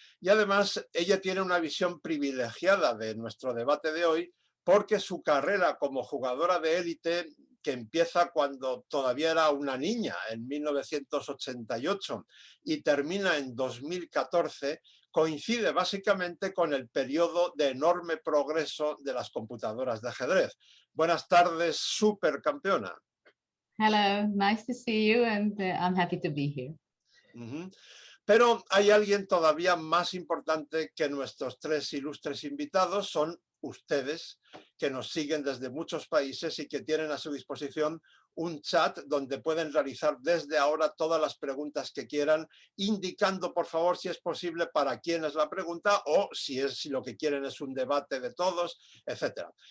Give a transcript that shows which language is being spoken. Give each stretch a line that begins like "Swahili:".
Spanish: Y además ella tiene una visión privilegiada de nuestro debate de hoy porque su carrera como jugadora de élite que empieza cuando todavía era una niña, en 1988, y termina en 2014, coincide básicamente con el periodo de enorme progreso de las computadoras de ajedrez. Buenas tardes, supercampeona.
English: Hello, nice to see you, and I'm happy to be here.
Spanish: Pero hay alguien todavía más importante que nuestros tres ilustres invitados, son ustedes, que nos siguen desde muchos países y que tienen a su disposición un chat donde pueden realizar desde ahora todas las preguntas que quieran, indicando, por favor, si es posible, para quién es la pregunta o si lo que quieren es un debate de todos, etc.